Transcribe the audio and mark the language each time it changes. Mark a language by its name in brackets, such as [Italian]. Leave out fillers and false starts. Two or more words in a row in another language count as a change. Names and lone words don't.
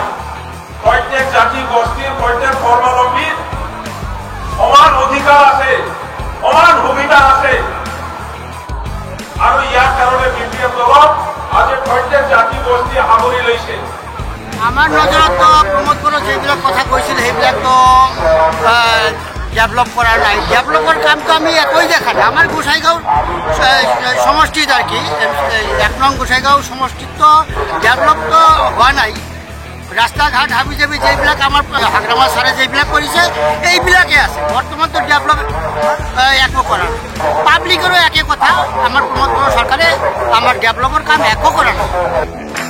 [Assamese] প্ৰত্যেক জাতি গোষ্ঠীৰ, প্ৰত্যেক ধৰ্মাৱলম্বীৰ সমান অধিকাৰ আছে, সমান সুবিধা আছে। আৰু ইয়াৰ কাৰণে বিপিএল দলক আজি প্ৰত্যেক জাতি গোষ্ঠীয়ে সামৰি লৈছে। আমাৰ নজৰতো প্ৰমোদ বড়ো যিবিলাক কথা কৈছিল সেইবিলাকতো ডেভেলপ করা নাই। [Bangla] ডেভেলপের কামটো আমি একই দেখা নাই। আমার গোসাইগাঁও সমষ্টিত আর কি 1 নং গোসাইগাঁও সমষ্টিত তো ডেভেলপ তো হওয়া নাই। রাস্তা ঘাট হাবি যাবি যেবিলাক আমার হাগ্রামা সারে যেবিলাক করেছে এইবিলাকে আছে। বর্তমান তো ডেভেলপ একো করা নাই। পাবলিকেরও একই কথা, আমার প্রমোদ বড়ো সরকারে আমার ডেভেলপের কাম একো করা নাই।